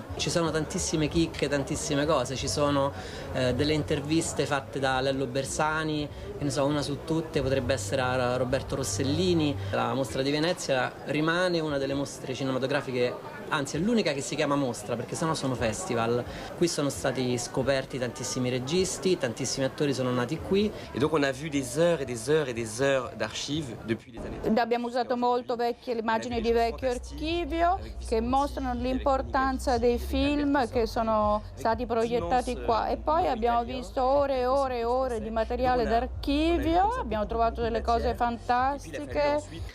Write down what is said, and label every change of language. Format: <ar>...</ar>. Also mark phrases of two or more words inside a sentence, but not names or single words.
<it>Ci sono tantissime chicche, tantissime cose, ci sono delle interviste fatte da Lello Bersani, che ne so, una su tutte potrebbe essere a Roberto Rossellini. La Mostra di Venezia rimane una delle mostre cinematografiche, anzi è l'unica che si chiama mostra, perché sennò sono festival. Qui sono stati scoperti tantissimi registi, tantissimi attori sono nati qui.</it> <fr>Et donc on a vu des heures et des heures et des heures d'archives depuis les années.</fr> <it>Abbiamo usato molto le immagini di vecchio archivio che mostrano l'importanza dei film che sono stati proiettati qua, e poi abbiamo visto ore e ore e ore di materiale d'archivio, abbiamo trovato delle cose fantastiche.</it>